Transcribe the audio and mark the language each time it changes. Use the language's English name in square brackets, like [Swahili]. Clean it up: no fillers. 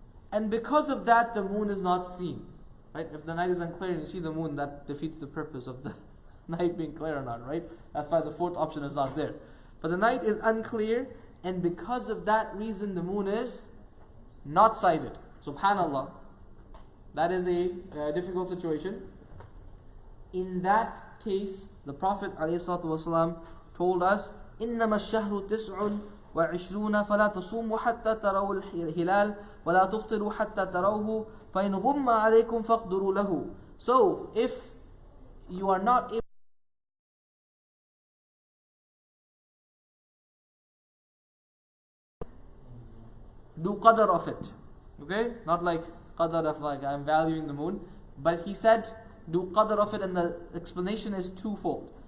[English] And because of that, the moon is not seen. Right? If the night is unclear and you see the moon, that defeats the purpose of the night being clear or not, right? That's why the fourth option is not there. But the night is unclear, and because of that reason, the moon is not sighted. Subhanallah. That is a difficult situation. In that case, the Prophet ﷺ told us, [Arabic] إنما الشهر تسع وعشرون فلا تصوموا حتى تروا الهلال ولا تفطروا حتى تروه فإن غم عليكم فاقدروا له. [English] So, if you are not able do qadr of it, okay? Not like qadr of like I'm valuing the moon, but he said do qadr of it, and the explanation is twofold.